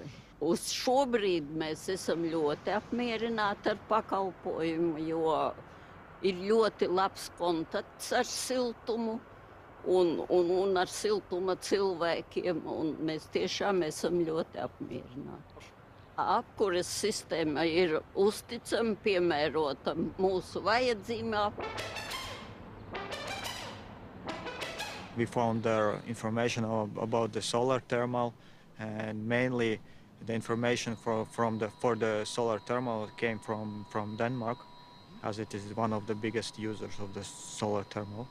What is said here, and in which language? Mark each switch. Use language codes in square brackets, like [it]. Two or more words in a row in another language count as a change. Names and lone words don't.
[lv] Uz šobrīd mēs esam ļoti apmierināti ar pakalpojumu, jo ir ļoti labs kontakts ar siltumu un ar siltuma cilvēkiem, un mēs tiešām esam ļoti apmierināti. Apkures sistēma ir uzticama, piemērota mūsu vajadzībām. [en] We found information about the solar thermal, and mainly the information for the solar thermal came from Denmark, as it is one of the biggest users of the solar thermal.